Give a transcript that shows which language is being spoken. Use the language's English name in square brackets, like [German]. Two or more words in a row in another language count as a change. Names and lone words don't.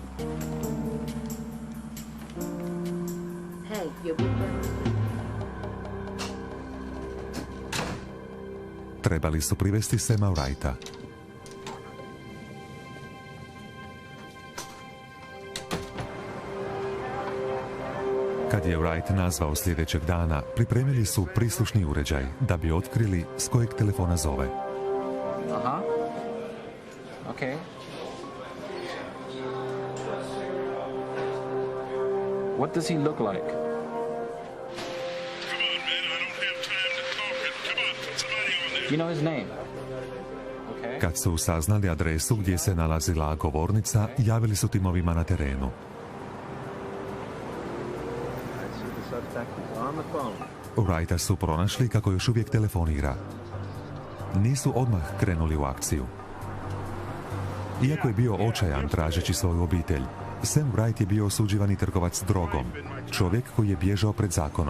[Croatian] Trebali su privesti Sama Wrighta. Kad je Wright nazvao sljedećeg dana, pripremili su prislušni uređaj da bi otkrili s kojeg telefona zove. [English] Okay. What does he look like? Come on, man, I don't have time to talk. Come on, put somebody on there. Do you know his name? Okay. [Croatian] Kad su saznali adresu gdje se nalazila govornica, javili su timovima na terenu. Wrighta su pronašli kako još uvijek telefonira. Nisu odmah krenuli u akciju. Iako je bio očajan tražeći svoju obitelj, Sam Wright je bio osuđivani trgovac drogom, čovjek koji je bježao pred zakonom.